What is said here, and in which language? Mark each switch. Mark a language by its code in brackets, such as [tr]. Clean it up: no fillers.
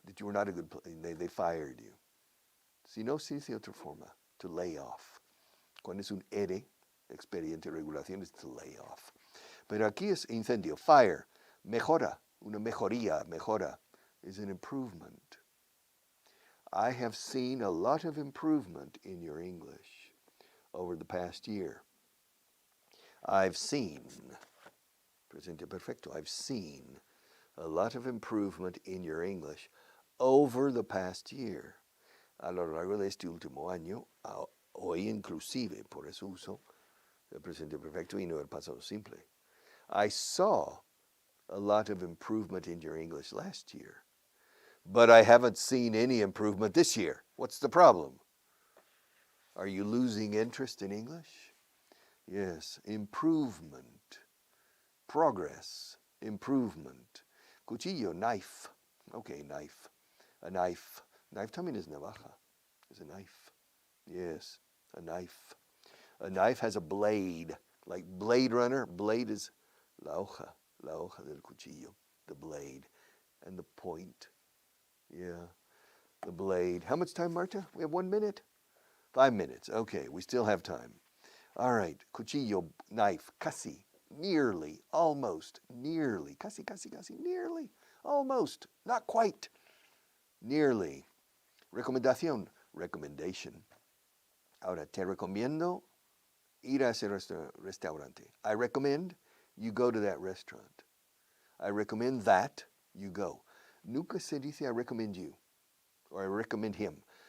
[en] That you were not a good they fired you. [es] Si no se dice otra forma, [en] to lay off. [es] Cuando es un ERE, expediente de regulación, es to lay off. Pero aquí es incendio, fire, mejora, una mejoría, mejora, is an improvement. [en] I have seen a lot of improvement in your English over the past year. I've seen, presente perfecto, I've seen a lot of improvement in your English over the past year. [es] A lo largo de este último año, hoy inclusive, por eso uso el presente perfecto y no el pasado simple. [en] I saw a lot of improvement in your English last year, but I haven't seen any improvement this year. What's the problem? Are you losing interest in English? Yes, improvement, progress, improvement. Cuchillo, knife. Okay, knife. A knife. [es] Knife también es navaja. [en] It's a knife. Yes, a knife. A knife has a blade. Like Blade Runner, blade is [es] la hoja del cuchillo, [en] the blade, and the point. Yeah, the blade. How much time, Marta? We have 1 minute? 5 minutes. Okay, we still have time. All right, cuchillo, knife, casi, nearly, almost, nearly, casi, nearly, almost, not quite, nearly. [es] Recomendación, recommendation. Ahora, te recomiendo ir a ese restaurante. [en] I recommend you go to that restaurant. I recommend that you go. [es] Nunca se dice I recommend you, [en] or I recommend him.